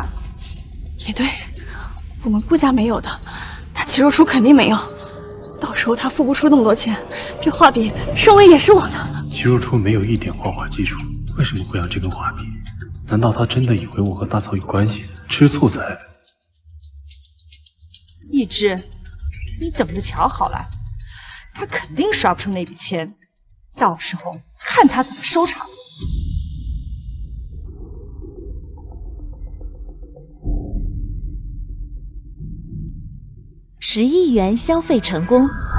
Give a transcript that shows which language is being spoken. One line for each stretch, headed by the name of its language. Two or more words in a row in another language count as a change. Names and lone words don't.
Chinese: 也對，我們顧家沒有的，他齊若初肯定沒有。到時候他付不出那麼多錢，這畫筆收尾也是我的。齊若初沒有一點畫畫基礎，為什麼會要這根畫筆？難道他真的以為我和大嫂有關係？吃醋才。一枝，你等着瞧好了，他肯定刷不出那笔钱，到时候看他怎么收场。 10亿元消费成功。